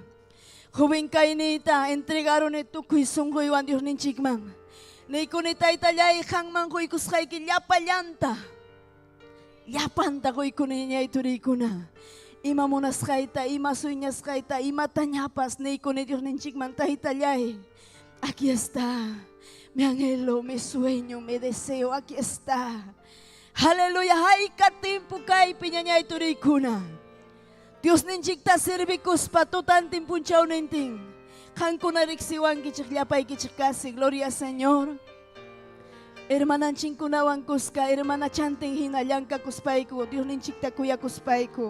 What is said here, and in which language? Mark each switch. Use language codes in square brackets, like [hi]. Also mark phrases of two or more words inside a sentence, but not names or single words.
[qu] Joven kaynita entregaron tukuy sunquywan Dios ninchikman. Niykuni taytallay hanman quykusqayki llapallanta. Llapanta kuykuni ñañay turiykuna. Ima munasqayta, ima suñasqayta, imata ñapas niykuni Dios ninchikman taytallay. [es] Aquí está mi anhelo, mi sueño, mi deseo, aquí está. [qu] Aleluya, hayka timpu kaypi ñañay turiykuna. Dios ninchikta servikuspa tutantin punchaw nintin. Hankuna riqsiwankichik llapaykichik kasi, [es] gloria al Señor. [qu] Hermananchikkunawan kuska, hermana chantin hina llanka kuspayku, Dios ninchikta kuyakuspayku.